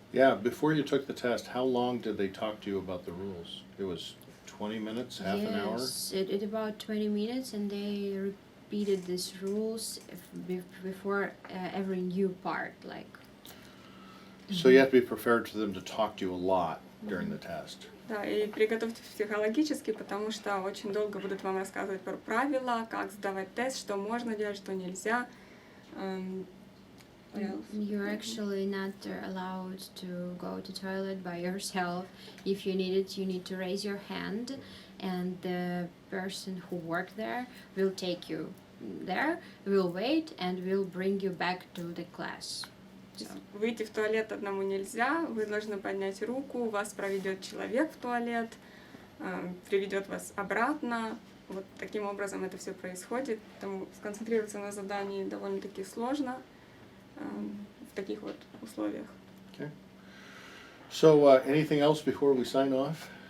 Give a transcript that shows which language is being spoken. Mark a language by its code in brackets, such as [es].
[en] Yeah, before you took the test, how long did they talk to you about the rules? It was 20 minutes, half an hour? Yes, it about 20 minutes, and they repeated these rules before every new part, like. So you have to be prepared for them to talk to you a lot during the test. [ru] Да, и приготовьтесь психологически, потому что очень долго будут вам рассказывать про правила, как сдавать тест, что можно делать, что нельзя. [en] What else? You're actually not allowed to go to toilet by yourself. If you need it, you need to raise your hand, and the person who worked there will take you there, will wait, and will bring you back to the class. So. [ru] Выйти в туалет одному нельзя, вы должны поднять руку, вас проведет человек в туалет, приведет вас обратно. Вот таким образом это все происходит. Поэтому сконцентрироваться на задании довольно-таки сложно в таких вот условиях. [en] Okay. So anything else before we sign off?